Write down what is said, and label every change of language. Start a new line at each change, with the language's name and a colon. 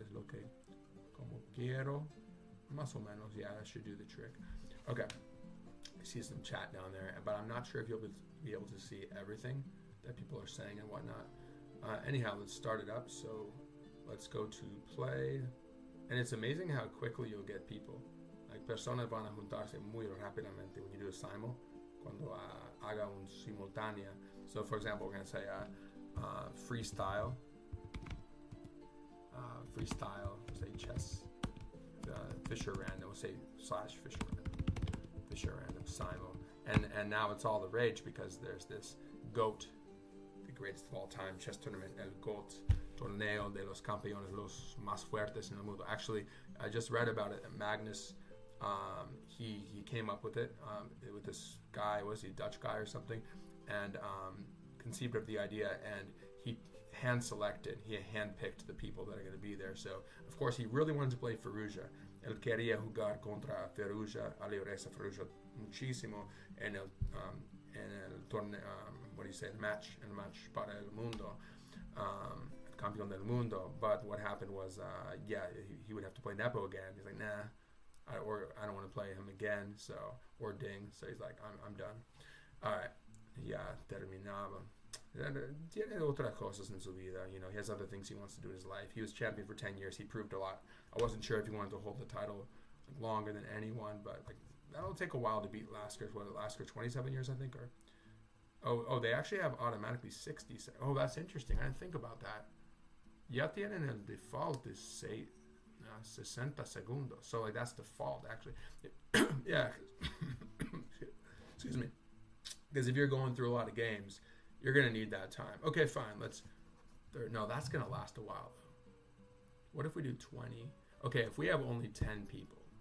Spanish: Is lo que como quiero. Más o menos.
English: Yeah, that should do the trick. Okay. I see some chat down there, but I'm not sure if you'll be able to see everything that people are saying and whatnot. Anyhow, let's start it up. So let's go to play. And it's amazing how quickly you'll get people. Like,
Spanish: personas van a juntarse muy rápidamente
English: when you do a simul,
Spanish: cuando haga un simultáneo.
English: So, for example, we're going to say freestyle. Freestyle, we'll say chess. Fischer Random, we'll say /Fischer Random. Fischer Random, simul. And now it's all the rage because there's this GOAT, the greatest of all time chess tournament, el GOAT.
Spanish: Torneo de los campeones, los más fuertes en el mundo.
English: Actually, I just read about it. Magnus, he came up with it with this guy. Was he a Dutch guy or something? And conceived of the idea, and he hand-picked the people that are going to be there. So, of course, he really wanted to play Ferrugia.
Spanish: Él quería jugar contra Ferrugia, ajedrez Ferrugia muchísimo en el torneo.
English: What do you say?
Spanish: El match para el mundo. Campeón del mundo,
English: but what happened was, he would have to play Nepo again. He's like, nah, I don't want to play him again. So, or Ding. So he's like, I'm done. All right,
Spanish: terminaba. Tiene otras cosas en su vida.
English: He has other things he wants to do in his life. He was champion for 10 years. He proved a lot. I wasn't sure if he wanted to hold the title longer than anyone, but that'll take a while to beat Lasker's. Lasker's 27 years, I think, or. Oh, they actually have automatically 60. Oh, that's interesting. I didn't think about that.
Spanish: Ya tienen el default is 60 segundos.
English: So that's default actually. Yeah. Excuse me. Because if you're going through a lot of games, you're going to need that time. Okay, fine. No, that's going to last a while though. What if we do 20? Okay, if we have only 10 people.